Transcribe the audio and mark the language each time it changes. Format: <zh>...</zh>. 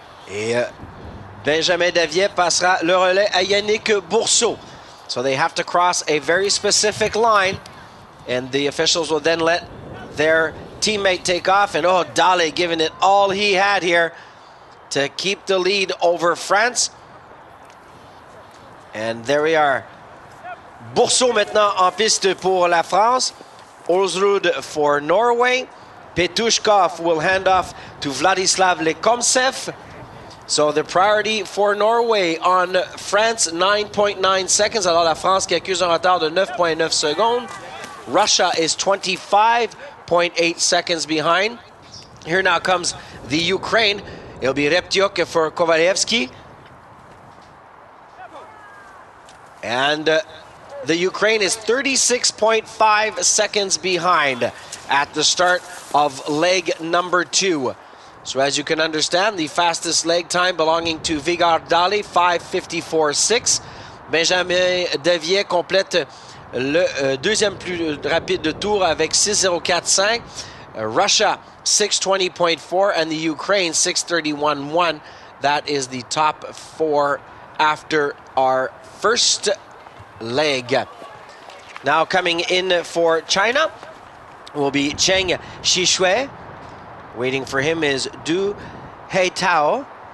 <fr>Et Benjamin Davier passera le relais à Yannick Bourseau.</fr> <en>So they have to cross a very specific line, and the officials will then let their teammate take off. And oh, Dale giving it all he had here to keep the lead over France. And there we are.</en> <fr>Bourseau maintenant en piste pour la France.</fr> <en>Olsrud for Norway. Petushkov will hand off to Vladislav Lekomtsev. So the priority for Norway on France, 9.9 seconds.</en> <fr>Alors la France qui accuse un retard de 9.9 secondes.</fr> <en>Russia is 25.8 seconds behind. Here now comes the Ukraine. It'll be Reptyuk for Kovalevsky. And the Ukraine is 36.5 seconds behind at the start of leg number 2. So as you can understand, the fastest leg time belonging to Vegard Dale, 5:54.6.</en> <fr>Benjamin Davier complète le deuxième plus rapide de tour avec 6:04.5.</fr> <en>Russia, 6:20.4, and the Ukraine, 6:31.1. That is the top 4 after our first leg. Now coming in for China will be Cheng Shixue. Waiting for him is Du Heitao.</en>